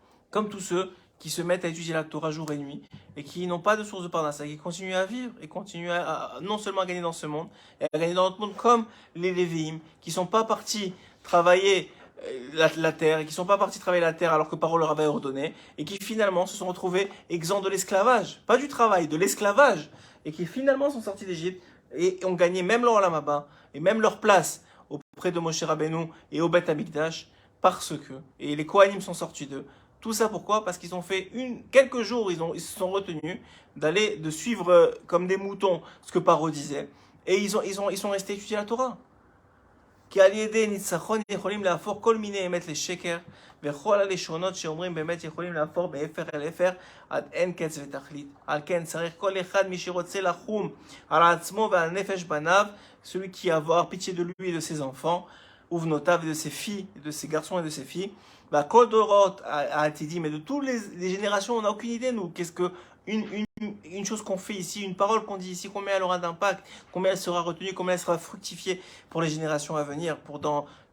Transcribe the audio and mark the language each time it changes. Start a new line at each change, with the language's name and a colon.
French: Comme tous ceux qui se mettent à étudier la Torah jour et nuit et qui n'ont pas de source de parnassa, qui continuent à vivre et continuent non seulement à gagner dans ce monde, et à gagner dans notre monde comme les Lévi'im, qui ne sont pas partis travailler la terre, et qui ne sont pas partis travailler la terre alors que Paro leur avait ordonné, et qui finalement se sont retrouvés exempts de l'esclavage, pas du travail, de l'esclavage, et qui finalement sont sortis d'Égypte et ont gagné même leur Olam Haba et même leur place auprès de Moshe Rabbeinu et au Beth Amikdash, parce que, et les Kohanim sont sortis d'eux. Tout ça pourquoi? Parce qu'ils ont fait quelques jours, ils se sont retenus de suivre comme des moutons ce que Paro disait, et ils sont restés étudier la Torah.
Hebrew: כי על ידי ניצחון יכולים להפוך כל מיני אמת לשקר, וכל הלשונות שאומרים באמת יכולים להפוך באפר אל אפר עד אין קץ ותכלית. על כן צריך כל אחד מי שרוצה לחום על עצמו ועל נפש בניו,
French: celui qui a avoir pitié de lui et de ses enfants,
Hebrew: ובנותיו
French: et de ses filles, de ses garçons et de ses filles,
Hebrew: כל דורות העתידים,
French: et de toutes les générations, on n'a aucune idée nous, qu'est-ce que une chose qu'on fait ici, une parole qu'on dit ici, combien elle aura d'impact, combien elle sera retenue, combien elle sera fructifiée pour les générations à venir, pour dans